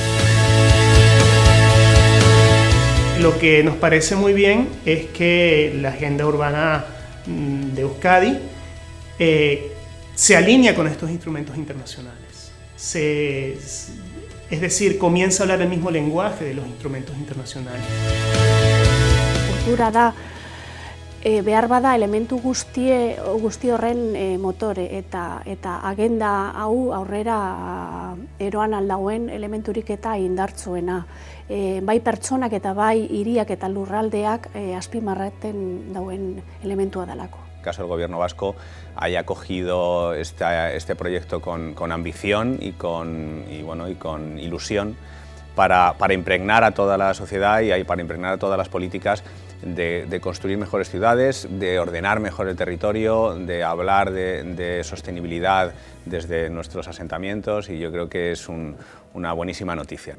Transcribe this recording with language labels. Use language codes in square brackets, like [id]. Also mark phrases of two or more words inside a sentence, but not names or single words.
[es] Lo que nos parece muy bien es que la Agenda Urbana de Euskadi se alinea con estos instrumentos internacionales. Es decir, comienza a hablar el mismo lenguaje de los instrumentos internacionales. [eu] Kultura da behar bada elementu guzti horren motore eta agenda hau aurrera eroan aldauen elementurik eta indartzuena. Bai pertsonak eta bai hiriak eta lurraldeak azpimarratzen dauen elementua dalako. [es] caso del Gobierno vasco, haya cogido este proyecto con ambición y con ilusión para impregnar a toda la sociedad y para impregnar a todas las políticas de construir mejores ciudades, de ordenar mejor el territorio, de hablar de sostenibilidad desde nuestros asentamientos, y yo creo que es una buenísima noticia.